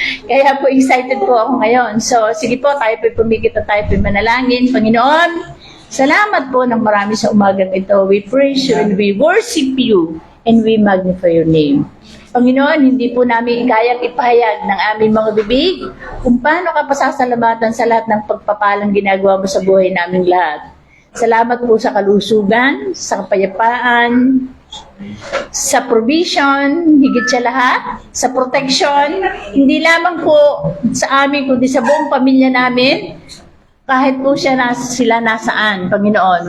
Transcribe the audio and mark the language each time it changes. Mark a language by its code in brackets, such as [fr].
[tl] Kaya po excited po ako ngayon. So, sige po, tayo po pumikit at tayo po manalangin. Panginoon, salamat po ng marami sa umagang ito. [en] We praise you and we worship you and we magnify your name. [tl] Panginoon, hindi po namin kayang ipahayag ng aming mga bibig kung paano ka pasasalamatan sa lahat ng pagpapalang ginagawa mo sa buhay naming lahat. Salamat po sa kalusugan, sa kapayapaan, sa provision, higit sa lahat, sa protection, hindi lamang po sa amin, kundi sa buong pamilya namin, kahit po sila nasaan, Panginoon.